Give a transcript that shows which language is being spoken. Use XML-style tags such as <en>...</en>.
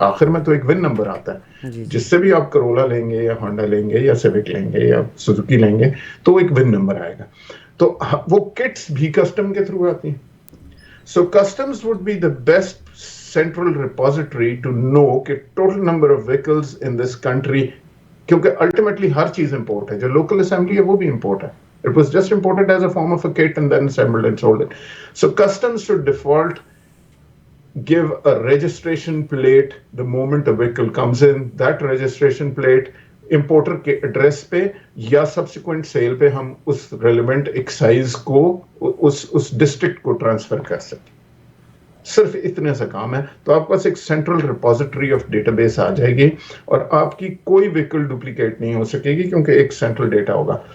<ur>آخر میں تو ایک ون نمبر آتا ہے، جس سے بھی آپ کرولا لیں گے یا ہونڈا لیں گے یا سیوک لیں گے یا سوزوکی لیں گے تو ایک ون نمبر آئے گا. تو وہ کٹس بھی کسٹم کے تھرو آتی ہیں.</ur> <en>so customs would be the best central repository to know</en> <ur>کہ</ur> <en>total number of vehicles in this country,</en> <ur>کیونکہ الٹیمیٹلی ہر چیز امپورٹ ہے. جو لوکل اسمبلی ہے وہ بھی امپورٹ ہے.</ur> <en>It was just imported as a form of a kit and then assembled and sold it. So customs should default give a registration plate the moment a vehicle comes in. That registration plate</en> <ur>importer کے address پہ یا subsequent cell پہ ہم اس relevant excise کو اس district کو transfer کر سکیں. صرف اتنے سے کام ہے. تو آپ پاس ایک central repository of data base آ جائے گی اور آپ کی کوئی ویکل ڈپلیکیٹ نہیں ہو سکے گی کیونکہ ایک سینٹرل ڈیٹا ہوگا.</ur>